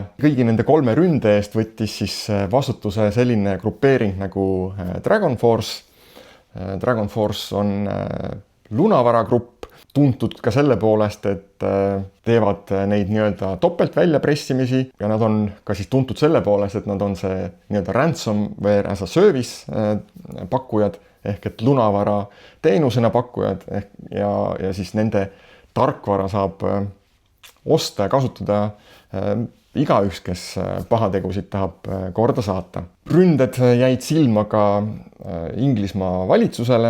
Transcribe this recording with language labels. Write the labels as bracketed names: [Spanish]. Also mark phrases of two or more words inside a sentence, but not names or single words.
[Estonian] Kõigi nende 3 ründe eest võttis siis vastutuse selline grupeering nagu Dragon Force. Dragon Force on lunavaragrupp, tuntud ka selle poolest, et teevad neid nii-öelda topelt väljapressimisi ja nad on ka siis tuntud selle poolest, et nad on see nii-öelda [English] ransomware as a service [Estonian] pakkujad ehk et lunavara teenusena pakkujad ja siis nende tarkvara saab osta ja kasutada igaüks, kes pahategusid tahab korda saata. Ründed jäid silma ka Inglismaa valitsusele.